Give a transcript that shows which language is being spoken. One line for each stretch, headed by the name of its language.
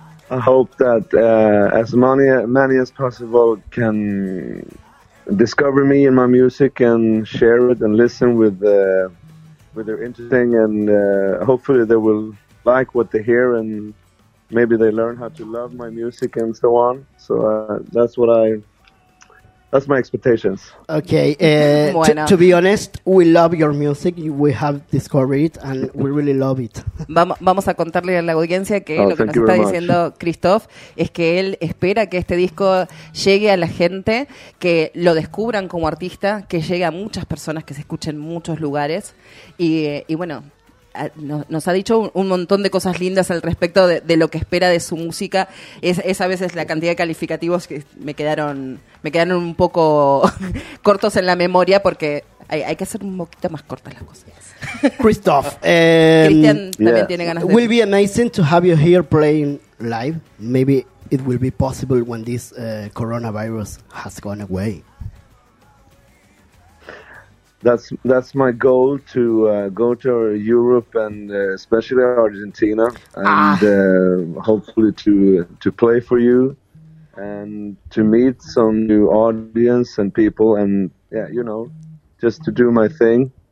English: I hope that as many as possible can discover me and my music and share it and listen with their interesting, and hopefully they will like what they hear, and maybe they learn how to love my music and so on. So that's my expectations. Okay. To be honest, we love your music. We have discovered it and we really love it.
Spanish: Vamos a contarle a la audiencia que lo que nos está diciendo Christoph es que él espera que este disco llegue a la gente, que lo descubran como artista, que llegue a muchas personas, que se escuchen en muchos lugares. Y bueno, nos ha dicho un montón de cosas lindas al respecto de lo que espera de su música. Es a veces la cantidad de calificativos que me quedaron un poco cortos en la memoria, porque hay que hacer un poquito más cortas las cosas. Christoph, Cristian también tiene ganas de...
English: It will be amazing to have you here playing live. Maybe it will be possible when this coronavirus has gone away. That's my goal, to go to Europe and especially Argentina, and hopefully to play for you and to meet some new audience and people, and yeah, you know, just to do my thing.